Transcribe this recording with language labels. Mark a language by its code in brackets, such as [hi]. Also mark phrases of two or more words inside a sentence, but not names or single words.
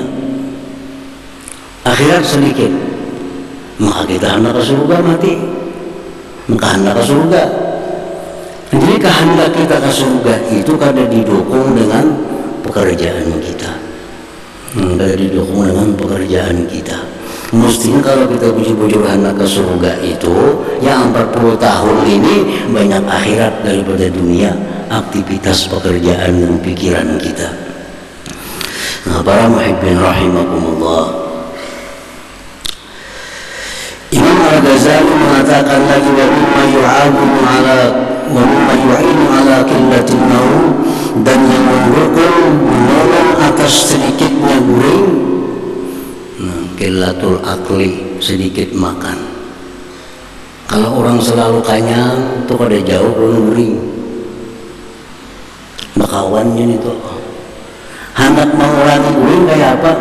[id] Akhirat sedikit, maka kita hendak ke surga mati, maka hendak ke surga. [bjn] Jadi kehendak kita ke surga itu kada didukung dengan pekerjaan kita, kada didukung dengan pekerjaan kita. Mestinya kalau kita bujur-bujur hendak ke surga itu yang 40 tahun ini banyak akhirat daripada dunia, aktivitas pekerjaan dan pikiran kita. [id] Nah, para [ar] محبين رحمكم الله, [id] Imam Al-Ghazali mengatakan lagi, [ar] وَمِمَّا يُعِينُ عَلَى قِلَّةِ النَّوْمِ, [bjn] dan yang mendukung menolong atas sedikitnya guring, [ar] قلة الأكل, [bjn] sedikit makan. Kalau orang selalu kenyang itu kada jauh guring. Bakawannya itu hendak mengurangi guring kayak apa?